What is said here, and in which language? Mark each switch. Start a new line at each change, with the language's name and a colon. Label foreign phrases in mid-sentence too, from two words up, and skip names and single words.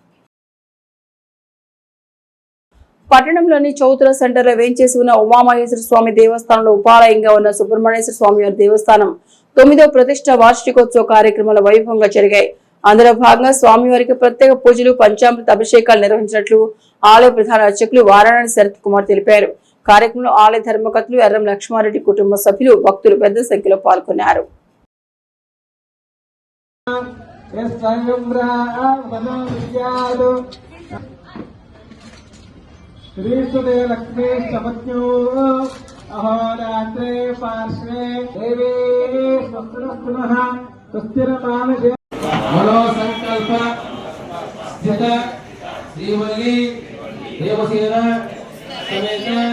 Telugu: పట్టణంలోని చౌతుల సెంటర్లో వేంచేసి ఉన్న ఉమామహేశ్వర స్వామి దేవస్థానంలో ఉపాలయంగా ఉన్న సుబ్రహ్మణ్యేశ్వర స్వామి వారి దేవస్థానం 9వ ప్రతిష్ట వార్షికోత్సవ కార్యక్రమాలు వైభవంగా జరిగాయి. అందులో భాగంగా స్వామివారికి ప్రత్యేక పూజలు, పంచామృత అభిషేకాలు నిర్వహించినట్లు ఆలయ ప్రధాన అర్చకులు వారాణి శరత్ కుమార్ తెలిపారు. కార్యక్రమంలో ఆలయ ధర్మకర్తలు ఎర్రం లక్ష్మారెడ్డి కుటుంబ సభ్యులు, భక్తులు పెద్ద సంఖ్యలో పాల్గొన్నారు.
Sanskrit: श्रीसुते लक्ष्मी समज्ञो अहोरात्रे पार्श्वे देवी स्वस्तिनः सुस्थिरमानसे मनो संकल्प स्थित श्रीवल्ली देवसेना समेत